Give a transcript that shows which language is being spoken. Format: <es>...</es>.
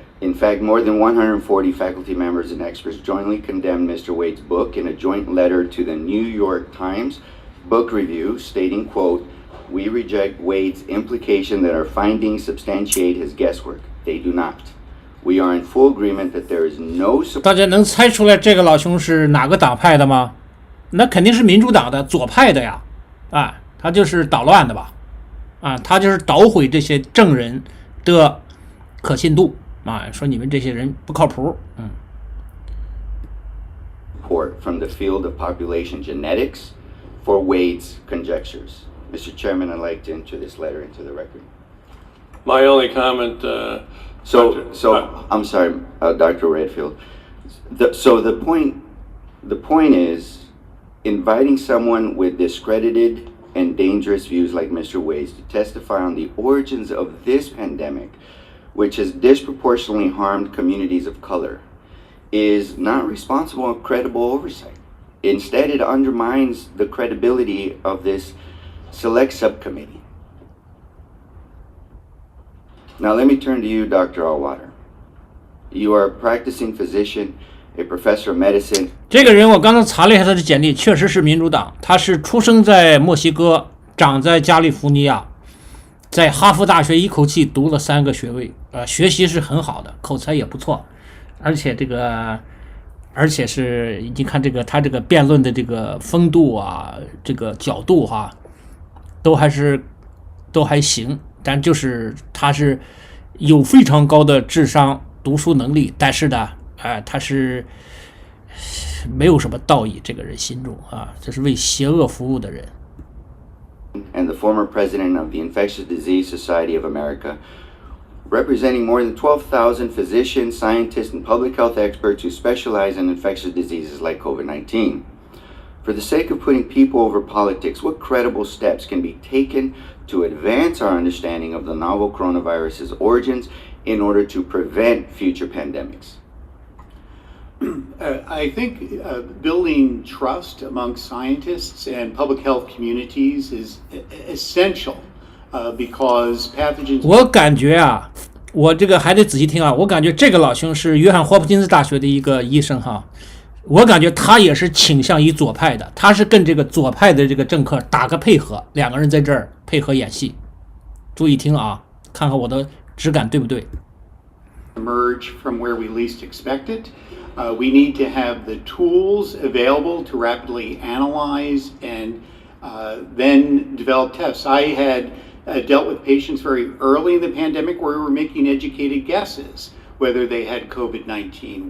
<en>In fact, more than 140 faculty members and experts jointly condemned Mr. Wade's book in a joint letter to the New York Times book review, stating, quote, "We reject Wade's implication that our findings substantiate his guesswork. They do not. We are in full agreement that there is no..."</en> <zh>大家能猜出来这个老兄是哪个党派的吗？那肯定是民主党的左派的呀，啊，他就是捣乱的吧，啊，他就是捣毁这些证人的可信度。啊，说你们这些人不靠谱。</zh> <en>Report from the field of population genetics for Wade's conjectures. Mr. Chairman, I'd like to enter this letter into the record. My only comment. I'm sorry, Dr. Redfield. The point is, inviting someone with discredited and dangerous views like Mr. Wade's to testify on the origins of this pandemic, which has disproportionately harmed communities of color, is not responsible and credible oversight. Instead, it undermines the credibility of this select subcommittee. Now let me turn to you, Dr. Allwater. You are a practicing physician, a professor of medicine.</en> <zh>这个人我刚才查了一下他的简历，确实是民主党。他是出生在墨西哥，长在加利福尼亚，在哈佛大学一口气读了3个学位，学习是很好的，口才也不错，而且是你看他这个辩论的这个风度啊，这个角度哈，都还行，但就是他是有非常高的智商、读书能力，但是呢，他是没有什么道义，这个人心中啊，这是为邪恶服务的人。</zh> <en>And the former president of the Infectious Disease Society of America, representing more than 12,000 physicians, scientists, and public health experts who specialize in infectious diseases like COVID-19. For the sake of putting people over politics, what credible steps can be taken to advance our understanding of the novel coronavirus's origins in order to prevent future pandemics? I think building trust among scientists and public health communities is essential because pathogens.</en> <zh>我感觉啊，我这个还得仔细听啊。我感觉这个老兄是约翰霍普金斯大学的一个医生哈，我感觉他也是倾向于左派的，他是跟这个左派的这个政客打个配合，两个人在这儿配合演戏。注意听啊，看看我的质感对不对。</zh> <en>emerge from where we least expect it. We need to have the tools available to rapidly analyze and then develop tests. I had dealt with patients very early in the pandemic where we were making educated guesses whether they had COVID-19.</en>